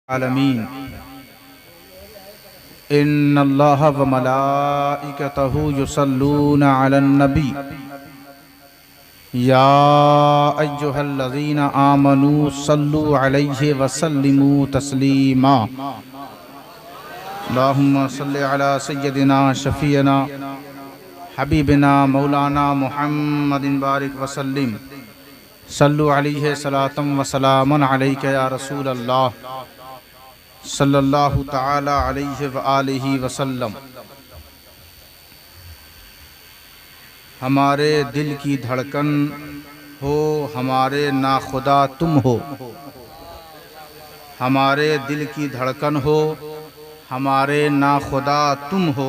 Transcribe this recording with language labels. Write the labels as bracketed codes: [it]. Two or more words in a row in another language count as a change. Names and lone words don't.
[ar] العالمين إن الله وملائكته يصلون على النبي يا أيها الذين آمنوا صلوا عليه وسلموا تسليما. اللهم صل على سيدنا شفيعنا حبيبنا مولانا محمد بارك وسلم صلوا عليه صلاة وسلاما عليك يا رسول الله صلى الله تعالى عليه وآله وسلم. [ur] ہمارے دل کی دھڑکن ہو، ہمارے ناخدا تم ہو. ہمارے دل کی دھڑکن ہو، ہمارے ناخدا تم ہو.